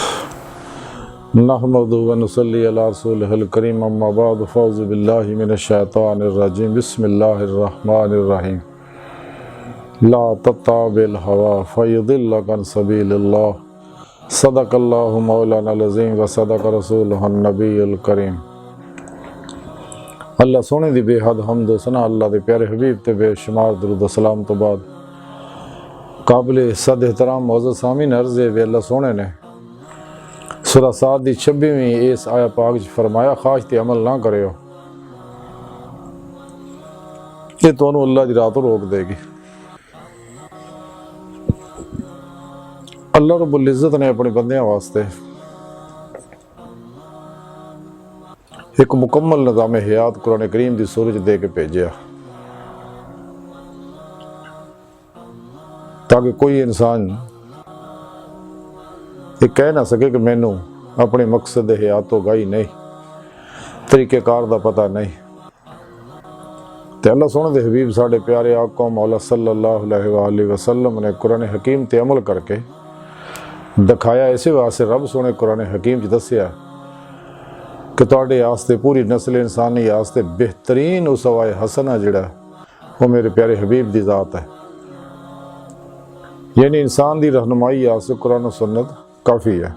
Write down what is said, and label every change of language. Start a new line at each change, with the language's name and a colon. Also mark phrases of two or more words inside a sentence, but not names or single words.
Arabic: نحمده ونصلي على رسوله الكريم أما بعد فأعوذ بالله من الشيطان الرجيم بسم الله الرحمن الرحيم لا تتبع الهوى فيضلك عن سبيل الله صدق الله مولانا العظيم وصدق رسوله النبي الكريم.
Punjabi: ਅੱਲਾਹ ਸੋਹਣੇ ਦੀ ਬੇਹੱਦ ਹਮਦ ਵ ਸਨਾ ਅੱਲਾਹ ਦੇ ਪਿਆਰੇ ਹਬੀਬ ਤੇ ਬੇਸ਼ੁਮਾਰ ਦਰੂਦ ਵ ਸਲਾਮ ਤੋਂ ਬਾਅਦ ਕਾਬਿਲ ਸਦ ਏਹਤਰਾਮ ਮੌਜੂਦ ਸਾਮੀਨ ਅਰਜ਼ ਹੈ ਵੇ ਅੱਲਾਹ ਸੋਹਣੇ ਨੇ ਸੂਰਾ ਸਾਦ ਦੀ 26ਵੀਂ ਇਸ ਆਇਆ ਪਾਕ ਚ ਫਰਮਾਇਆ ਖ਼ਾਹਿਸ਼ ਤੇ ਅਮਲ ਨਾ ਕਰਿਓ ਏ ਤੁਹਾਨੂੰ ਅੱਲਾਹ ਦੀ ਰਾਹ ਤੋਂ ਰੋਕ ਦੇਗੀ। ਅੱਲਾਹ ਰੱਬੁਲ ਇੱਜ਼ਤ ਨੇ ਅਪਣੇ ਬੰਦਿਆਂ ਵਾਸਤੇ ਇੱਕ ਮੁਕੰਮਲ ਨਿਜ਼ਾਮ ਹਯਾਤ ਕੁਰਾਨ ਕਰੀਮ ਦੀ ਸੂਰਤ ਦੇ ਕੇ ਭੇਜਾ ਤਾਕਿ ਕੋਈ ਇਨਸਾਨ ਏ ਕਹਿ ਨਾ ਸਕੇ ਕਿ ਮੈਨੂੰ ਅਪਣੇ ਮਕਸਦ ਹਯਾਤ ਤੋਂ ਗਈ ਨਹੀਂ, ਤਰੀਕੇਕਾਰ ਦਾ ਪਤਾ ਨਹੀਂ। ਤੋ ਅੱਲਾਹ ਸੋਹਣੇ ਦੇ ਹਬੀਬ ਸਾਡੇ ਪਿਆਰੇ ਆਕਾ ਮੌਲਾ
Arabic: صلى الله عليه وسلم
Punjabi: ਨੇ ਕੁਰਾਨ ਹਕੀਮ ਤੇ ਅਮਲ ਕਰਕੇ ਦਿਖਾਇਆ। ਇਸ ਵਾਸਤੇ ਰੱਬ ਸੋਹਣੇ ਕੁਰਾਨ ਹਕੀਮ ਚ ਦੱਸਿਆ ਕਿ ਤੁਹਾਡੇ ਵਾਸਤੇ ਪੂਰੀ ਨਸਲ ਇਨਸਾਨੀ ਵਾਸਤੇ ਬਿਹਤਰੀਨ ਉਸਵਾ ਹਸਨਾ ਜਿਹੜਾ ਓ ਮੇਰੇ ਪਿਆਰੇ ਹਬੀਬ ਦੀ ਜ਼ਾਤ ਹੈ। ਯਾਨੀ ਇਨਸਾਨ ਦੀ ਰਹਿਨੁਮਾਈ ਵਾਸਤੇ ਕੁਰਾਨ ਸੁੰਨਤ ਕਾਫ਼ੀ ਹੈ।